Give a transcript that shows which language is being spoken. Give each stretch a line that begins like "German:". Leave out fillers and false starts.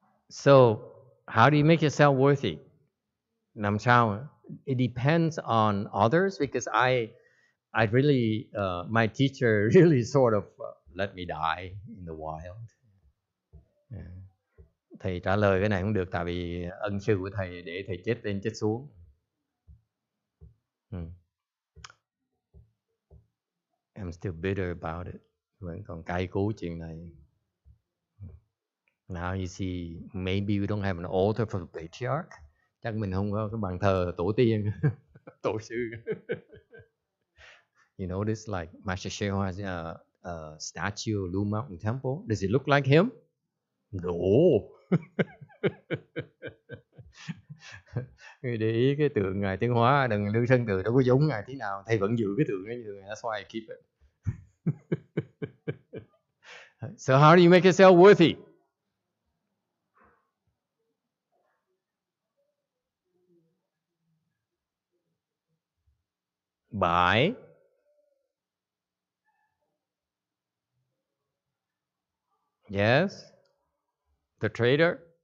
English: So, how do you make yourself worthy?
Vietnamese: Làm sao?
English: It depends on others because I really, my teacher really sort of let me die in the wild.
Vietnamese: Thầy trả lời cái này không được tại vì ân sư của thầy để thầy chết lên chết xuống.
English: I'm still bitter about it.
Vietnamese: Vẫn còn cay cú chuyện này.
English: Now you see, maybe we don't have an altar for the patriarch.
Vietnamese: Chắc mình không có cái bàn thờ tổ tiên, tổ sư.
English: You notice like Master Sheho has a statue of Wei Mountain Temple. Does it look like him? No.
Vietnamese: Để ý cái tượng Ngài Tiến Hóa, đừng Lưu Sơn Từ đâu có giống Ngài tí nào. Thầy vẫn giữ cái tượng ấy như thường.
English: That's why I keep it. So how do you make yourself worthy? By yes, the trader.